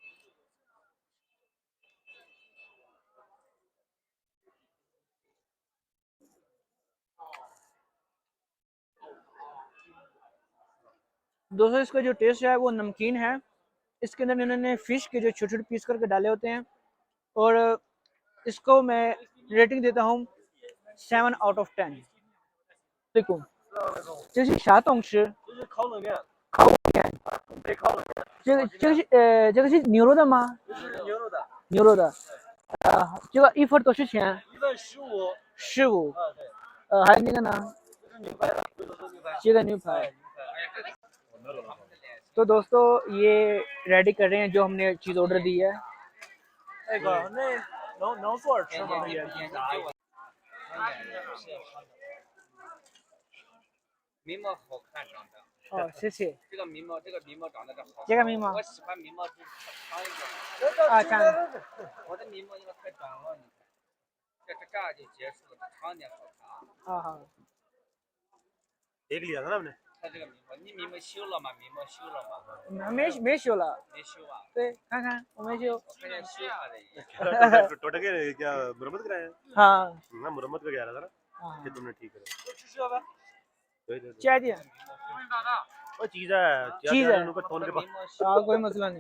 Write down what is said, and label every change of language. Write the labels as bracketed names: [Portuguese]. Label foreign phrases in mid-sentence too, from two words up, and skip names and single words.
[Hindi] दोस्तों इसका जो टेस्ट है वो नमकीन है। इसके अंदर इन्होंने फिश के जो छोटे छोटे पीस करके डाले होते हैं, और इसको मैं रेटिंग देता हूँ 7/10。देखो [Chinese] 这是啥东西？这是烤冷面。烤冷面，对，烤冷面。这个是牛肉的吗？这是牛肉的。牛肉的。这个一份多少钱？一份15。15。对。还有那个呢？这是牛排的，这个牛排。 [Hindi] तो दोस्तों ये रेडी कर रहे हैं जो हमने चीज़ ऑर्डर दी है। [Chinese] 能坐着吃吗？眉毛好看长得。哦，谢谢。这个眉毛长得好。这个眉毛。我喜欢眉毛就长一点。啊，长。我的眉毛因为太短了，你看，这样就结束了，长点好看。 [Hindi] 啊好。एक लिया था ना हमने। [Chinese] 他这个眉毛，你眉毛修了吗？眉毛修了吗？没修了。没修啊？对，看看我没修。我看见修了的。 [Hindi] टोटा के क्या मुरम्मत कराया? हाँ। ना मुरम्मत का कह रहा था ना कि तुमने ठीक करा। चाय दिया। वो चीज है उनको फोन के पास। हाँ कोई मसला नहीं।